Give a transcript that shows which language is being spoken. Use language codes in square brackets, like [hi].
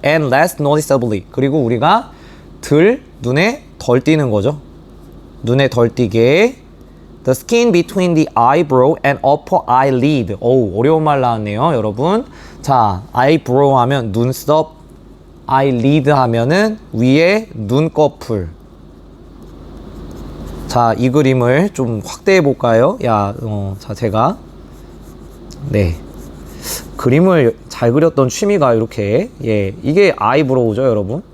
[en] and less noticeably [ko] 그리고 우리가 눈에 덜 띄는 거죠. 눈에 덜 띄게 [en] the skin between the eyebrow and upper eyelid. [ko] 어려운 말 나왔네요, 여러분. 자, eyebrow 하면 눈썹, eyelid 하면은 위에 눈꺼풀. 자, 이 그림을 좀 확대해 볼까요? 자, 제가 네 그림을 잘 그렸던 취미가 이렇게 예 이게 아이브로우죠, 여러분.